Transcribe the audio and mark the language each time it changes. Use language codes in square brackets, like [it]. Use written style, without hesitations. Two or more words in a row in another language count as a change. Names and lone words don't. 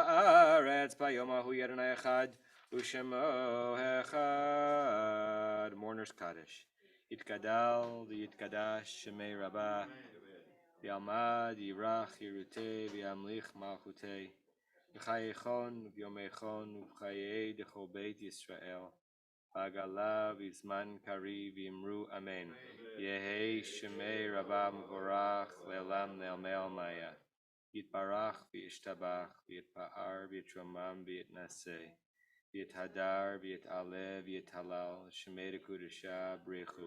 [he] הארץ ביום ההוא יהיה ה׳ אחד ושמו אחד [en] mourner's Kaddish. [arc] יתגדל, ויתקדש, שמיה רבא, בעלמא, די ברא, כרעותיה, וימליך, מלכותיה, בחייכון, וביומיכון, ובחיי, דכל בית ישראל, בעגלא, ובזמן קריב, ואמרו, אמן. יהא, שמיה רבא, מברך, לעלם, ולעלמי עלמיא. יתברך, וישתבח, ויתפאר, ויתרומם, ויתנשא. ויתהדר, ויתעלה, ויתהלל, שמיה דקודשא, בריך הוא.